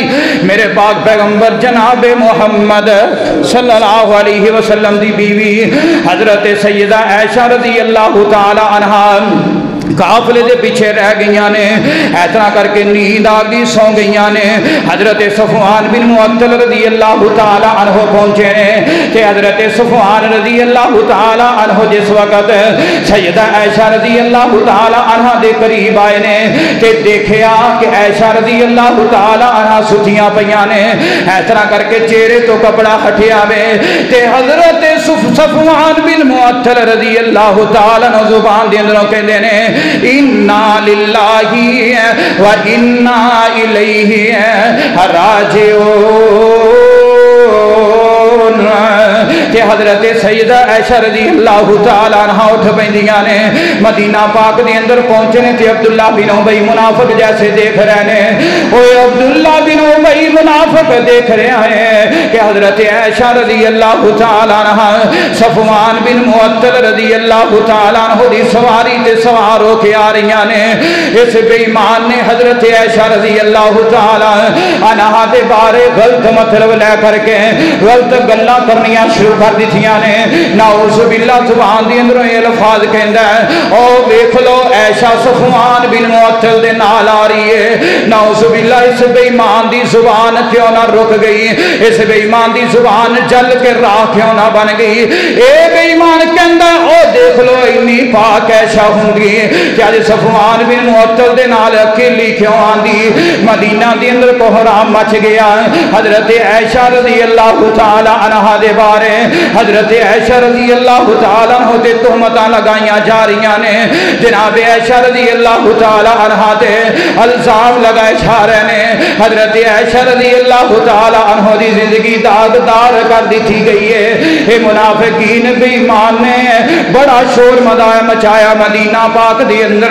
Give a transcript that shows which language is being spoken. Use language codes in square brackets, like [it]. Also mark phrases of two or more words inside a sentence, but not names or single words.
[pa] میرے پاک پیغمبر جناب محمد صلی اللہ علیہ وسلم دی بیوی حضرت سیدہ عائشہ رضی اللہ تعالی عنہا قافلے دے پیچھے رہ گئیاں نے، اتنا کر کے نیند آ گئی، سو گئیاں نے۔ حضرت صفوان بن معطل رضی اللہ تعالی عنہ پہنچے نے کہ حضرت صفوان رضی اللہ تعالی عنہ جس وقت سیدہ عائشہ رضی اللہ تعالی عنہ دے قریب آئے نے تے دیکھیا کہ عائشہ رضی اللہ تعالی عنہ ستیاں پیاں نے، اتنا کر کے چہرے تو کپڑا ہٹیا وے تے حضرت صفوان بن معطل رضی اللہ تعالی عنہ زبان دے اندروں کہندے نے اِنَّا [ar] لِلَّهِ وَإِنَّا إِلَيْهِ رَاجِعُونَ [pa] کہ حضرت سیدہ عائشہ رضی اللہ تعالی عنہ اٹھ پیندیاں نے، مدینہ پاک دے اندر پہنچے نے تے عبداللہ بن ابی منافق جیسے دیکھ رہے نے، اوے عبداللہ بن ابی منافق دیکھ رہے ہیں کہ حضرت عائشہ رضی اللہ تعالی عنہ صفوان بن معطل رضی اللہ تعالی عنہ دی سواری تے سوار ہو کے آ رہی نے۔ اس بے ایمان نے حضرت عائشہ رضی اللہ تعالی عنہ دے بارے غلط مطلب لے کر کے غلط گلاں کرنیاں شروع کر دیتیاں نے۔ [ar] نعوذ باللہ [pa] زبان دے اندروں یہ الفاظ کہندا ہے او دیکھ لو عائشہ صفوان بن معطل دے نال آ رہی ہے۔ [ar] نعوذ باللہ [pa] اس بے ایمان دی زبان کیوں نہ رک گئی، اس بے ایمان دی زبان جل کے راہ کیوں نہ بن گئی۔ اے بے ایمان کہندا او دیکھ لو انی پاک عائشہ ہوندی کہ اج صفوان بن معطل دے نال اکیلی کیوں آندی۔ مدینہ دے اندر کوہرام مچ گیا۔ حضرت عائشہ رضی اللہ تعالی عنہا دے بارے حضرت عائشہ رضی اللہ تعالی عنہ تے تہمتاں لگائیاں جا رہیاں نے۔ جناب عائشہ رضی اللہ تعالی عنہا تے الزام لگائے جا رہے نے۔ حضرت عائشہ رضی اللہ تعالی عنہ دی زندگی داغدار کر دی گئی ہے۔ اے منافقین بے ایمان نے بڑا شور مچایا مدینہ پاک دے اندر۔